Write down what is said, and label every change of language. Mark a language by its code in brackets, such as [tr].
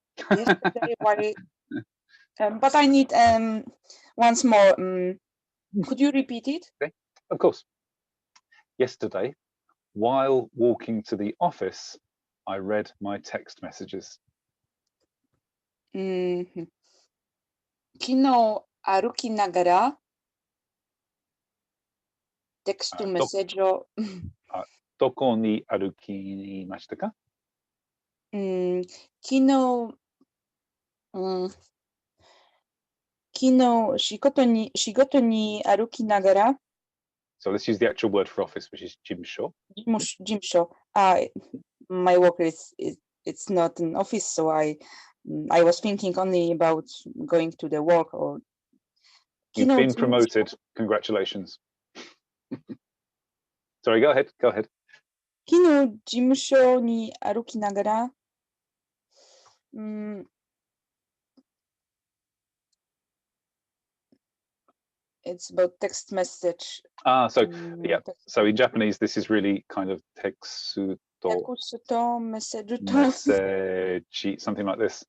[en] Yesterday, but I need once more. Could you repeat it? Okay, of course. Yesterday, while walking to the office, I read my text messages. [ja] 昨日歩きながらテクストメッセージをどこに歩きましたか？昨日仕事に歩きながら [en] So let's use the actual word for office, which is 事務所. [ja] 事務所. [en] My work it's not an office, so I was thinking only about going to the work. Or You've been promoted. Congratulations. Sorry, go ahead. [ja] 昨日事務所に歩きながら [en] It's about text message. So yeah. So in Japanese, this is really kind of teksuto message, something like this.